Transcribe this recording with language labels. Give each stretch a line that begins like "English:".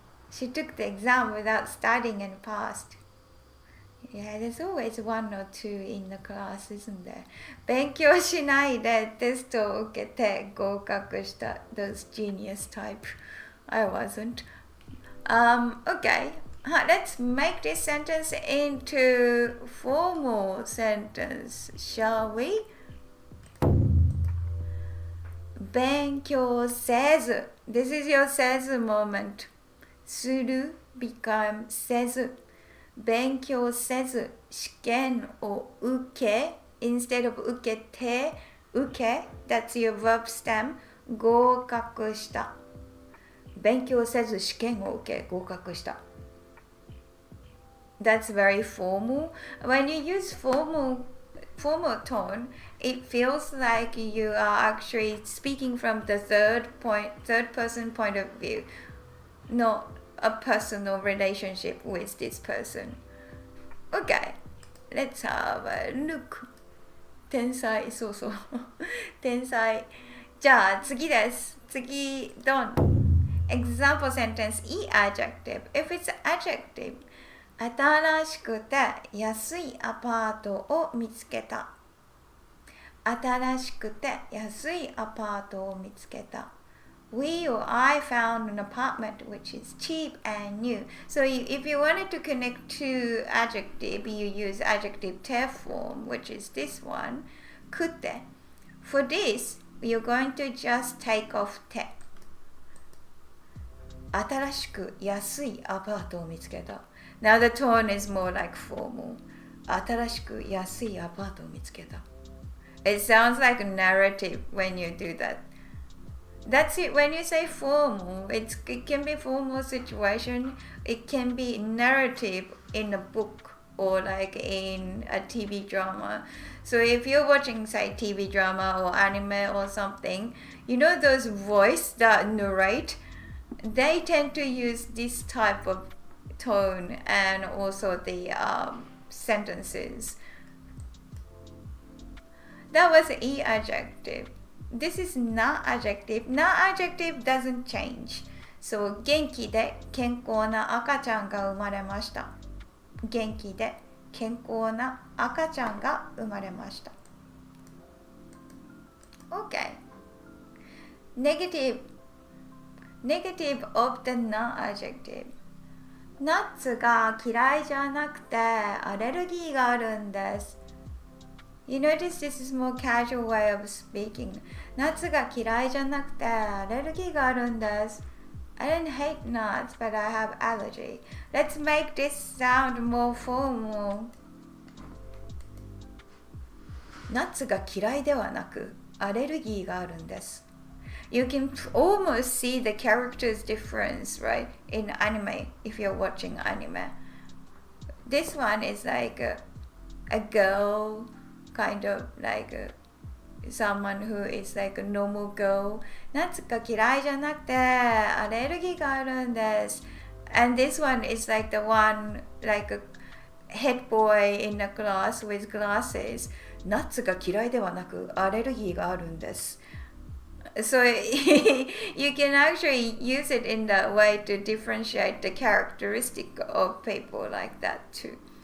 English: She took the exam without studying and passed. Yeah, there's always one or two in the class, isn't there?
Japanese: 勉強しないでテストを受けて合格した。
English: Those genius type. I wasn't. Okay. Let's make this sentence into formal sentence, shall we? 勉強せず This is your せず moment. する become
Japanese: せず勉強せず試験を受け
English: instead of 受けて受け That's your verb stem
Japanese: 合格した勉強せず試験を受け合格した
English: That's very formal. When you use formal tone, it feels like you are actually speaking from the third person point of view, not a personal relationship with this person. Okay, let's have a look.
Japanese: 天才、そうそう。天才。じゃあ次です。次、ドン。
English: Example sentence E adjective. If it's adjective,
Japanese: 新しくて安いアパートを見つけた。新しくて安いアパートを見つけた。
English: We or I found an apartment which is cheap and new. So if you wanted to connect to adjective, you use adjective te form, which is this one, くて. For this, you're going to just take off te.
Japanese: 新しく安いアパートを見つけた。
English: Now the tone is more like formal.
Japanese: 新しく安いアパートを見つけた。
English: It sounds like a narrative when you do that. That's it. When you say formal, it can be formal situation. It can be narrative in a book or like in a TV drama. So if you're watching, say, TV drama or anime or something, you know those voice that narrate, they tend to use this type of tone and also the sentences. That was E adjective. This is not adjective. Not adjective doesn't change.
Japanese: So 元気で健康な赤ちゃんが生まれました。元気で健康な赤ちゃんが生まれました。
English: Okay. Negative. Negative of the non-adjective.
Japanese: ナッツが嫌いじゃなくてアレルギーがあるんです。
English: You notice this is more casual way of speaking.
Japanese: ナッツが嫌いじゃなくてアレルギーがあるんです。
English: I don't hate nuts, but I have allergy. Let's make this sound more formal.
Japanese: ナッツが嫌いではなくアレルギーがあるんです。
English: You can almost see the characters difference, right? In anime, if you're watching anime. This one is like a girl, kind of like someone who is like a normal girl.
Japanese: 夏が嫌いじゃなくてアレルギーがあるんです。
English: And this one is like the one, like a head boy in a class with glasses.
Japanese: 夏が嫌いではなくアレルギーがあるんです。
English: So you can actually use it in that way to differentiate the characteristic of people like that too.